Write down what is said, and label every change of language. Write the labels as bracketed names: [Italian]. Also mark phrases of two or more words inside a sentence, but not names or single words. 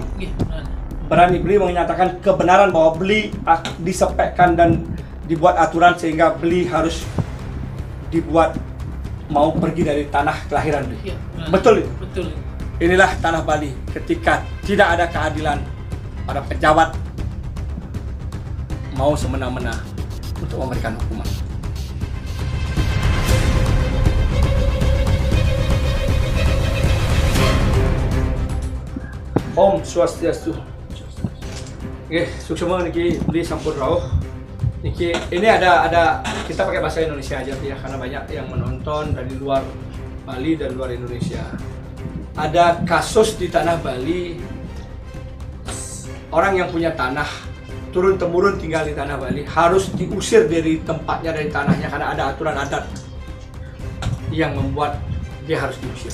[Indonesian] Berani beli menyatakan kebenaran bahwa beli disespekkan dan dibuat aturan sehingga beli harus dibuat mau pergi dari tanah kelahiran beli. Betul itu? Betul. Inilah tanah Bali ketika tidak ada keadilan, para pejabat mau semena-mena untuk memberikan hukuman. [Balinese] Om Swastiastu. Oke, suksema niki beli sampun rauh. [Indonesian] Niki ini ada kita pakai bahasa Indonesia aja ya karena banyak yang menonton dari luar Bali dan luar Indonesia. Ada kasus di tanah Bali, orang yang punya tanah turun-temurun tinggal di tanah Bali harus diusir dari tempatnya, dari tanahnya karena ada aturan adat yang membuat dia harus diusir.